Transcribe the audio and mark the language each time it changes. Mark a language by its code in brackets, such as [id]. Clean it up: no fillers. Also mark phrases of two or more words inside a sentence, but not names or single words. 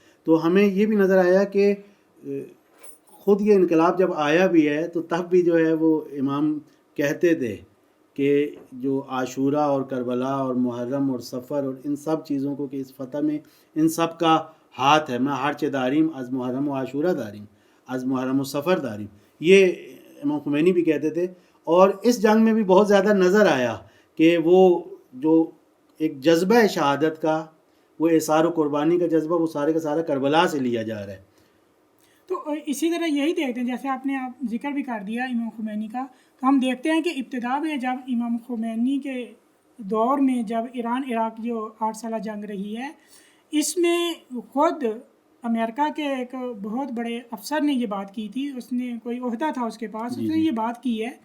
[ur] تو ہمیں یہ بھی نظر آیا کہ خود یہ انقلاب جب آیا بھی ہے تو تب بھی جو ہے وہ امام کہتے تھے کہ جو عاشورہ اور کربلا اور محرم اور سفر اور ان سب چیزوں کو کہ اس فتح میں ان سب کا ہاتھ ہے. [fa] میں ہرچ داریم از محرم و عاشورہ داریم از محرم و سفر داریم, [ur] یہ امام خمینی بھی کہتے تھے. اور اس جنگ میں بھی بہت زیادہ نظر آیا کہ وہ جو ایک جذبہ شہادت کا, وہ اثار و قربانی کا جذبہ, وہ سارے کا سارا کربلا سے لیا جا رہا ہے. تو اسی طرح یہی دیکھتے ہیں, جیسے آپ نے ذکر بھی کر دیا امام خمینی کا, تو ہم دیکھتے ہیں کہ ابتدا میں جب امام خمینی کے دور میں جب ایران عراق جو 8 سالہ جنگ رہی ہے, اس میں خود امریکہ کے ایک بہت بڑے افسر نے یہ بات کی تھی, اس نے کوئی عہدہ تھا اس کے پاس, اس نے یہ بات کی ہے.